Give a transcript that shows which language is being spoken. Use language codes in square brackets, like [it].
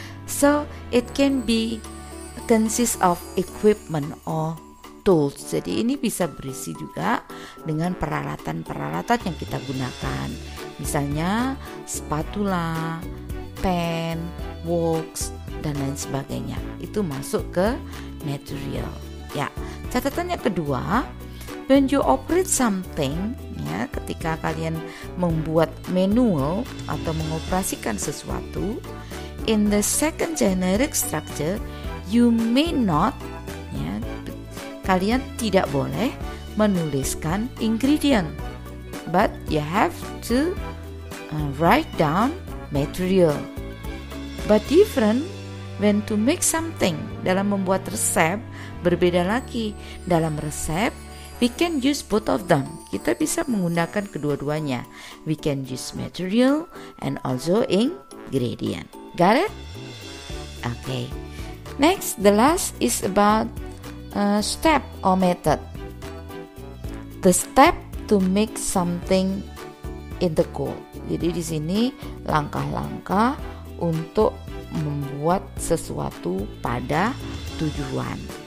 [en] So it can be consist of equipment or tools. [id] Jadi ini bisa berisi juga dengan peralatan-peralatan yang kita gunakan. Misalnya spatula, pen, wax, dan lain sebagainya. Itu masuk ke material. Ya, catatan yang kedua, [en] when you operate something, [id] ya, ketika kalian membuat manual atau mengoperasikan sesuatu, [en] in the second generic structure, you may not, [id] ya, kalian tidak boleh menuliskan ingredient, [en] but you have to write down material. But different when to make something. [id] Dalam membuat resep berbeda lagi. Dalam resep [en] we can use both of them. [id] Kita bisa menggunakan kedua-duanya. [en] We can use material and also ingredient. Got it? Okay. Next, the last is about step or method. The step to make something in the goal. [id] Jadi di sini langkah-langkah untuk membuat sesuatu pada tujuan.